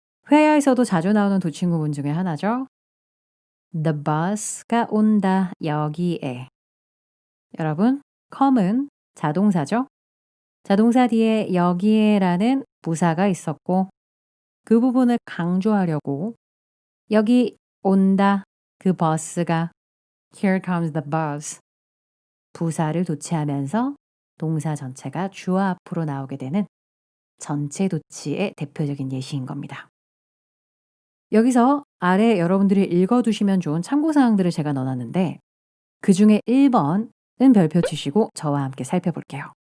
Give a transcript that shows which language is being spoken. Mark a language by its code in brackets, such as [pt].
[ko] 회화에서도 자주 나오는 도친구문 중에 하나죠. The bus가 온다, 여기에. 여러분, come은 자동사죠. 자동사 뒤에 여기에라는 부사가 있었고 그 부분을 강조하려고 여기 온다. 그 버스가 [en] Here comes the bus. [ko] 부사를 도치하면서 동사 전체가 주어 앞으로 나오게 되는 전체 도치의 대표적인 예시인 겁니다. 여기서 아래 여러분들이 읽어두시면 좋은 참고사항들을 제가 넣어놨는데 그중에 1번은 별표 치시고 저와 함께 살펴볼게요.